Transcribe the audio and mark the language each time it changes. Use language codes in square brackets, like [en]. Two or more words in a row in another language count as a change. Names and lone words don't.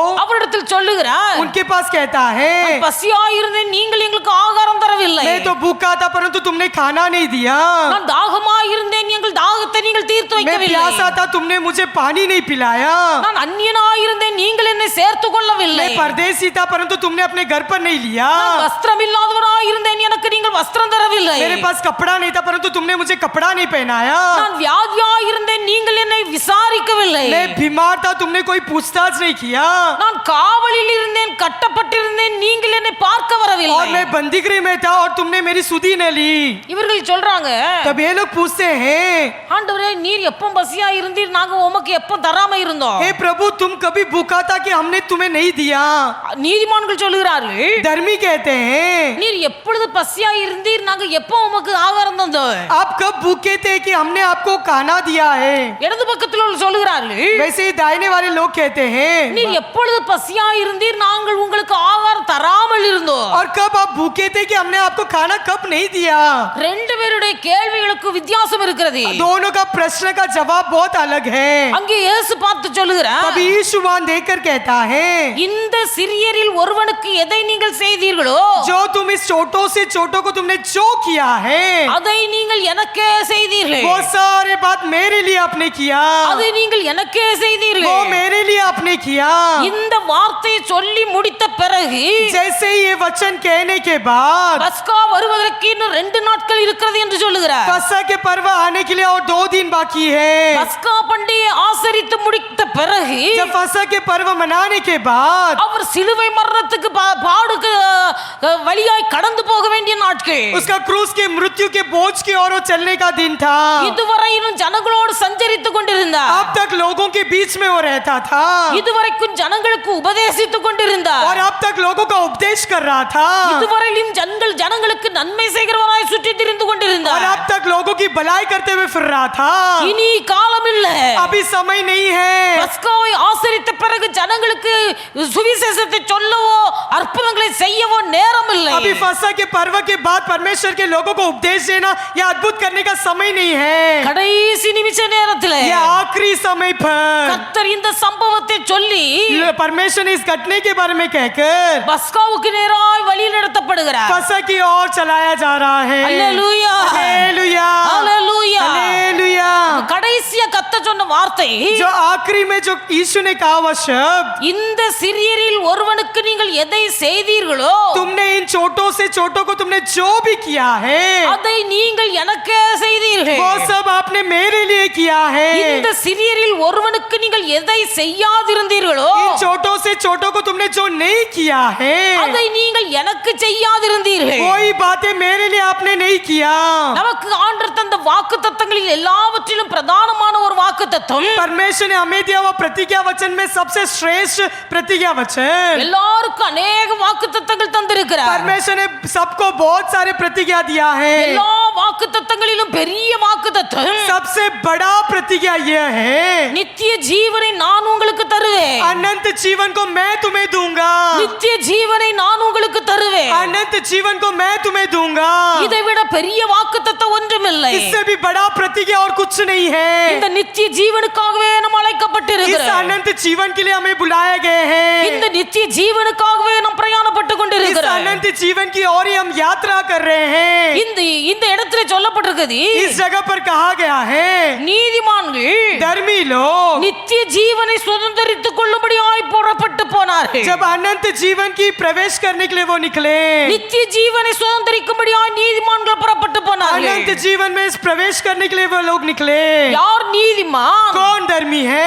[ta] அவரிடத்தில் சொல்லுகிறார், [hi] उनके पास कहता है, [ta] பசியா இருந்தேன், நீங்கள் எங்களுக்கு ஆகாரம் தரவில்லை. [hi] मैं तो भूखा था परंतु तुमने खाना नहीं दिया। [ta] நான் தாகமா இருந்தேன், எங்கள் தாகத்தை நீங்கள் தீர்த்து [hi] मैं [ta] வைக்கவில்லை. [hi] प्यासा था, तुमने मुझे पानी नहीं पिलाया। [ta] நான் அந்நியனா இருந்தேன், நீங்கள் என்னை சேர்த்துக் கொள்ளவில்லை. [hi] मैं परदेसी था परंतु तुमने अपने घर पर नहीं लिया। [ta] நான் வஸ்திரம் இல்லாதவனா இருந்தேன், எனக்கு நீங்கள் வஸ்திரம் தரவில்லை. [hi] मेरे पास कपड़ा नहीं था परंतु तुमने मुझे कपड़ा नहीं पहनाया। [ta] நான் வியாதியா இருந்தேன், நீங்கள் என்னை விசாரிக்கவில்லை. [hi] मैं बीमार था, तुमने कोई पूछताछ नहीं किया। [ta] நான் காவலில் இருந்தேன், கட்டப்பட்டிருந்தேன், நீங்கள் என்னை பார்க்க [hi] और [ta] வரவில்லை. [hi] मैं बंदीगृह में था और तुमने मेरी सुधी न ली। [ta] இவர்கள் சொல்றாங்க, [hi] तब ये लोग पूछते हैं, [ta] ஆண்டவரே நீர் எப்போ பசியா இருந்தீர், நாங்க உமக்கு எப்போ தராம இருந்தோம்? [hi] हे प्रभु तुम कभी भूखा था कि हमने तुम्हें नहीं दिया? [ta] நீதிமான்கள் சொல்லுகிறார்கள், [hi] धर्मी कहते हैं, [ta] நீர் எப்பொழுது பசியா இருந்தீர், நாங்க எப்போ உமக்கு ஆகாரம் தந்தோம்? [hi] आप कब भूखे थे कि हमने आपको खाना दिया है? [ta] இடது பக்கத்தில் உள்ள சொல்லுகிறார்கள், [hi] वैसे ही दाहिने वाले लोग कहते हैं, [ta] நீர் எப்பொழுது பசியா இருந்தீர், நாங்கள் உங்களுக்கு ஆகாரம் தராமல் இருந்தோம். [hi] और कब आप भूखे थे कि हमने आपको खाना कब नहीं दिया? [ta] ரெண்டு பேருடைய கேள்விகளுக்கு வித்தியாசம் இருக்கிறது. [hi] दोनों का प्रश्न का जवाब बहुत अलग है। [ta] அங்கே இயேசு பார்த்து சொல்லுகிறார், [hi] तब यीशु वहां देखकर कहता है, [ta] இந்த சிறியரில் ஒருவனுக்கு எதை நீங்கள் செய்தீர்களோ [hi] जो तुम इस छोटों से छोटों को तुमने जो किया है, [ta] அதை நீங்கள் எனக்கே செய்தீர்கள். [hi] वो सारे बात मेरे लिए आपने किया। [ta] அதை நீங்கள் எனக்கே [hi] वो [ta] செய்தீர்கள். [hi] मेरे लिए आपने किया। [ta] இந்த வார்த்தையை சொல்லி முடித்த பிறகு [hi] जैसे ही ये वचन कहने के बाद [ta] பஸ்கா வருவதற்கு இன்னும் 2 நாட்கள் இருக்கிறது என்று சொல்லுகிறார். [hi] फसह के पर्व आने के लिए और 2 दिन बाकी है। [ta] பஸ்கா பண்டிகையை ஆசரித்து முடித்த பிறகு [hi] जब फसह के पर्व मनाने के बाद [ta] அவர் சிலுவை மரணத்துக்கு பாடுக்கு வழியாய் கடந்து போக வேண்டிய நாட்கள். [hi] उसका क्रूस के मृत्यु के बोझ की ओर वो चलने का दिन था। [ta] இதுவரையிலும் ஜனங்களோடு சஞ்சரித்துக் கொண்டிருந்தார். [hi] अब तक लोगों के बीच में वो रहता था [ta] இதுவரைக்கும் ஜனங்களுக்கு உபதேசித்துக் கொண்டிருந்தார். [hi] और अब तक लोगों का उपदेश कर रहा था [ta] இதுவரையிலும் ஜனங்களுக்கு நன்மை செய்கிறவராய் சுற்றி திரிந்து [hi] और [ta] கொண்டிருந்தார். [hi] अब तक लोगों की भलाई करते हुए फिर रहा था। [ta] இனி காலம் இல்லை. [hi] अभी समय नहीं है। [ta] பஸ்காவை ஆசரித்த பிறகு ஜனங்களுக்கு சுவிசேஷத்தை சொல்லவோ அற்புதங்களை செய்யவோ நேரம் இல்லை. [hi] अभी फसह के पर्व के बाद परमेश्वर के लोगों को उपदेश देना या अद्भुत करने का समय नहीं है। [ta] கடைசி நிமிஷ நேரத்தில் [hi] ये आखिरी समय पर [ta] கர்த்தர் இந்த சம்பவத்தை சொல்லி [hi] परमेश्वर ने इस घटने के बारे में कहकर [ta] பஸ்காவுக்கு நேராய் வழி நடத்தப்படுகிறார். [hi] फसह की ओर चलाया जा रहा है। [ta] அல்லேலூயா, [hi] हालेलुया, [ta] அல்லேலூயா. [hi] हालेलुया। [ta] கடைசியா கர்த்தர் சொன்ன வார்த்தை, [hi] जो आखिरी में जो यीशु ने कहा वह शब्द, [ta] இந்த சிறியரில் ஒருவனுக்கு நீங்கள் எதை செய்தீர்களோ [hi] तुमने इन छोटों से छोटों को तुमने जो भी किया है [ta] அதை நீங்கள் எனக்கே செய்தீர்கள். [hi] वो सब आपने मेरे लिए किया है। [ta] இந்த சிறியரில் ஒருவனுக்கு நீங்கள் எதை செய்யாதிருந்தீர்களோ [hi] इन छोटों से छोटों को तुमने जो नहीं किया है [ta] அதை நீங்கள் எனக்கு செய்யாதிருந்தீர்கள். [hi] कोई बातें मेरे लिए आपने नहीं किया। [ta] நமக்கு ஆண்டவர் தந்த வாக்குத்தத்தங்களில் எல்லாவற்றிலும் பிரதானமான ஒரு வாக்குத்தத்தம், [hi] परमेश्वर ने हमें दिया वो प्रतिज्ञा वचन में सबसे श्रेष्ठ प्रतिज्ञा वचन। [ta] எல்லாருக்கும் अनेक வாக்குத்தத்தங்கள் தந்திருக்கிறார். [hi] परमेश्वर ने सबको बहुत सारे प्रतिज्ञा दिया है। [ta] எல்லா வாக்குத்தத்தங்களிலும் பெரிய வாக்குத்தத்தம், [hi] सबसे बड़ा प्रतिज्ञा यह है, [ta] நித்திய ஜீவனை நான் உங்களுக்கு தருவேன். [hi] अनंत जीवन को मैं तुम्हें दूंगा। [ta] நித்திய ஜீவனை நான் உங்களுக்கு தருவேன். [hi] अनंत जीवन को मैं तुम्हें दूंगा। [ta] இதை விட பெரிய வாக்குத்தத்தம் ஒன்றுமில்லை. [hi] इससे भी बड़ा प्रतिज्ञा और कुछ नहीं है। [ta] இந்த நித்திய ஜீவனுக்காகவே நாம் [hi] इस [ta] அழைக்கப்பட்டிருக்கிறோம். [hi] अनंत जीवन के लिए हमें बुलाए गए हैं। [ta] இந்த நித்திய ஜீவனுக்காகவே நாம் பிரயாணப்பட்டு [hi] इस [ta] கொண்டிருக்கிறோம். [hi] अनंत जीवन की ओर ही हम यात्रा कर रहे हैं। [ta] இந்த இடத்துல சொல்லப்பட்டிருக்குது, [hi] इस जगह पर कहा गया है, [ta] நீதிமான்கள் [hi] धर्मी लोग [ta] நித்திய ஜீவனை சுதந்தரித்துக் கொள்ளும்படியாய் புறப்பட்டு போனார்கள். [hi] जब अनंत जीवन की प्रवेश करने के लिए वो निकले, [ta] நித்திய ஜீவனை சுதந்தரிக்கும்படியாய் நீதிமான்கள் புறப்பட்டு போனார்கள். [hi] अनंत जीवन में प्रवेश करने के लिए वो लोग निकले। [ta] யார் நீதிமான்? [hi] कौन धर्मी है?